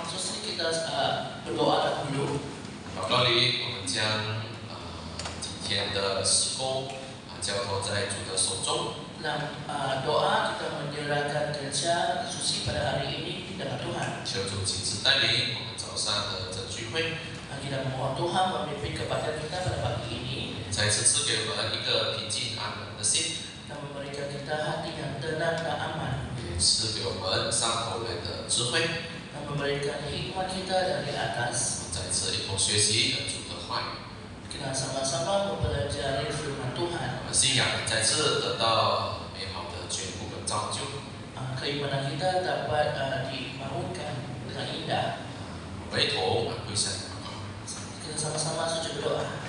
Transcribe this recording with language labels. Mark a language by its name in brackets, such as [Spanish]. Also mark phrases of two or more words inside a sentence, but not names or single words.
[Indonesian] Terus kita berdoa dulu. [Chinese] 祷告里，我们将今天的事工交托在主的手中。 [Indonesian] Dalam doa kita menyerahkan kerja suci pada hari ini dengan Tuhan. [Chinese] 求主亲自带领我们早上的这聚会。 [Indonesian] Kita memohon Tuhan memimpin kepada kita pada pagi ini. [Chinese] 再次赐给我们一个平静安稳的心。 [Indonesian] Dan memberikan kita hati yang tenang dan aman. [Chinese] 也赐给我们上头来的智慧。 [Indonesian] Dan memberikan hikmat kita dari atas. [Chinese] 再次一同学习主的话语。 [Indonesian] Kita sama-sama mempelajari firman Tuhan. [Chinese] 我们信仰再次得到美好的眷顾跟造就。 [Indonesian] Keimanan kita dapat dibangunkan dengan indah. [Chinese] 回头跪下祷告。 [Indonesian] Kita sama-sama sujud berdoa.